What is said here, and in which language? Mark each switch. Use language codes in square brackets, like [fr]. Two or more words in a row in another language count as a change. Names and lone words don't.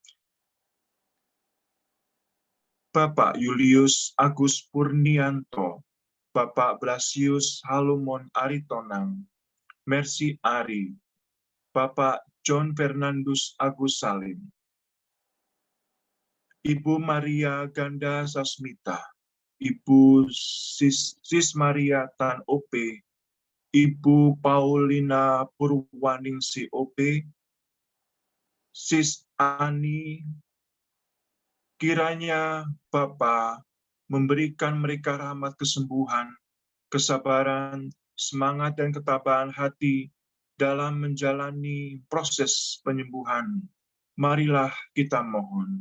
[id] Bapak Julius Agus Purnianto, Bapak Blasius Halumon Aritonang, Mercy Ari, Bapak John Fernandus Agus Salim, Ibu Maria Ganda Sasmita, Ibu Sis Maria Tan OP, Ibu Paulina Purwaningsi OP, Sis Ani, kiranya Bapa memberikan mereka rahmat kesembuhan, kesabaran, semangat dan ketabahan hati dalam menjalani proses penyembuhan. Marilah kita mohon.